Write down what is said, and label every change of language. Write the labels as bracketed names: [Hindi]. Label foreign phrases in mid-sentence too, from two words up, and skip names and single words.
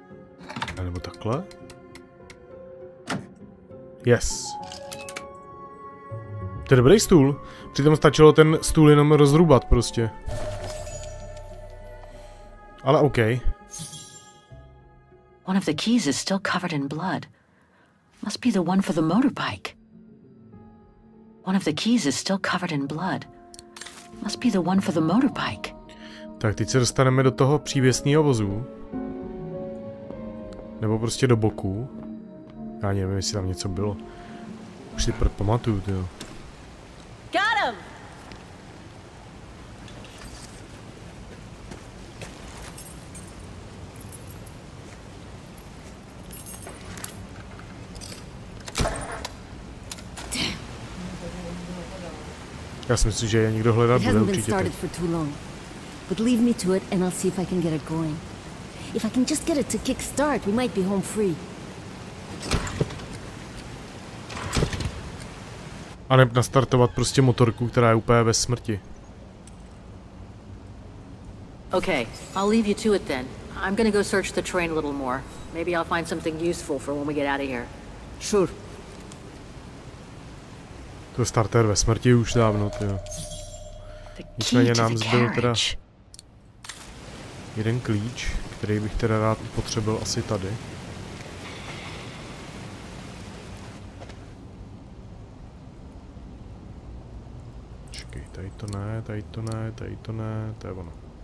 [Czech] A nebo takhle? Yes. To je dobrý stůl. Přitom stačilo ten stůl jenom rozrubat prostě. Ale OK. [English] One of the keys is still covered in blood. Must be the one for the motorbike. One of the keys is still covered in blood. Must be the one for the motorbike. [Czech] Tak teď se dostaneme do toho přívěsného vozu. Nebo prostě do boku. Já nevím, jestli tam něco bylo. Už si pamatuju, tyjo. [English] Got him! [Czech] Já si myslím, že je někdo hledat bude určitě. [English] But leave me to it and I'll see if I can get it going. If I can just get it to kick start, we might be home free. [Czech] A ne nastartovat prostě motorku, která je úplně ve smrti. [English] Okay, I'll leave you to it then. I'm gonna go search the train a little more. Maybe I'll find something useful for when we get out of here. Sure. [Czech] To starter ve smrti už dávno, tyjo. Nicméně nám zbyl teda jeden klíč, který bych teda rád potřeboval asi tady. Čekej, tady to ne, tady to ne, tady to ne, to je ono.